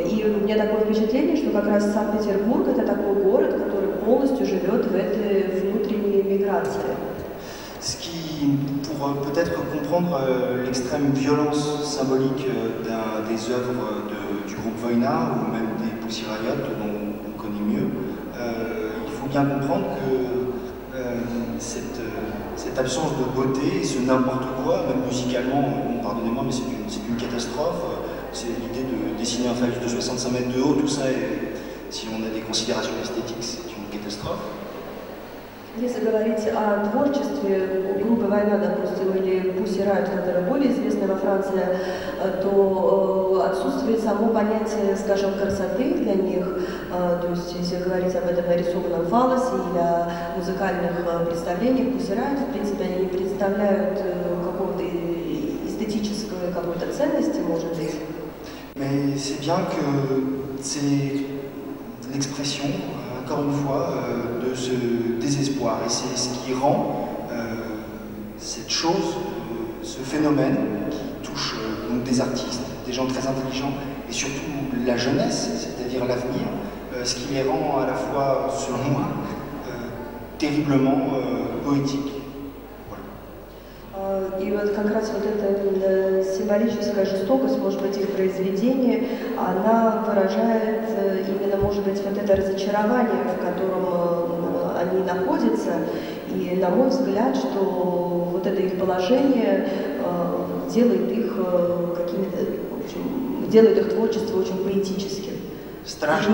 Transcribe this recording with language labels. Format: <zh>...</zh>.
<ru>И у меня такое впечатление, что как раз Санкт-Петербург это такой город, который полностью живет в этой внутренней миграции.</ru> <fr>Ce qui, pour peut-être comprendre l'extrême violence symbolique des œuvres du groupe Voïna ou même des Pussy Riot dont on connaît mieux, il faut bien comprendre que cette absence de beauté, ce n'importe quoi, même musicalement, pardonnez-moi, mais c'est une catastrophe. C'est l'idée de dessiner un phallus de 65 mètres de haut, tout ça, et si on a des considérations esthétiques, c'est une catastrophe.</fr> <ru>Если говорить о творчестве группы «Война», допустим, или Pussy Riot, которая более известна во Франции, то отсутствует само понятие, скажем, красоты для них. То есть, если говорить об этом нарисованном фалосе или о музыкальных представлениях, Pussy Riot, в принципе, они не представляют какого-то эстетической какой-то ценности, может быть.</ru> <fr>Mais c'est bien que c'est l'expression, encore une fois, de ce désespoir. Et c'est ce qui rend cette chose, ce phénomène qui touche donc des artistes, des gens très intelligents, et surtout la jeunesse, c'est-à-dire l'avenir, ce qui les rend à la fois, selon moi, terriblement poétiques.</fr> <ru>И вот как раз вот эта символическая жестокость, может быть, их произведения, она выражает именно, может быть, вот это разочарование, в котором они находятся. И, на мой взгляд, что вот это их положение делает их какими-то, в общем, делает их творчество очень поэтическим. Страшно.</ru>